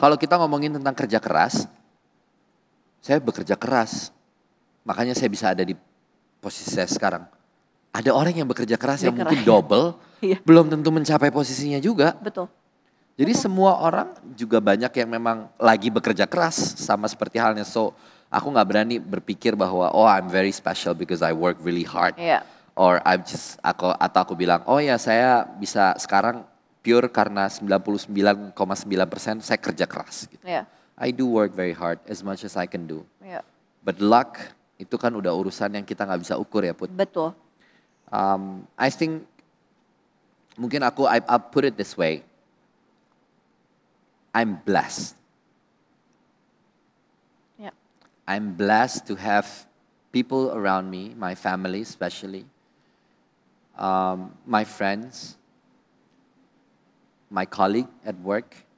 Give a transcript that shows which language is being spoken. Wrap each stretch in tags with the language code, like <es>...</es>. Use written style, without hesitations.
<id>Kalau kita ngomongin tentang kerja keras, saya bekerja keras. Makanya saya bisa ada di posisi saya sekarang. Ada orang yang bekerja keras yang mungkin double, belum tentu mencapai posisinya juga. Betul. Jadi semua orang juga banyak yang memang lagi bekerja keras sama seperti halnya.</id> <en>So</en> <id>aku gak berani berpikir bahwa</id> <en>I'm very special because I work really hard. Yeah.</en> <id>Or atau aku bilang saya bisa sekarang pure karena 99,9% saya kerja keras. Gitu.</id> <en>Yeah. I do work very hard as much as I can do. Yeah. But luck</en> <id>itu kan udah urusan yang kita gak bisa ukur ya Put. Betul.</id> <en>I think mungkin I'll put it this way. I'm blessed. Yeah. I'm blessed to have people around me, my family especially, my friends, my colleague at work.</en>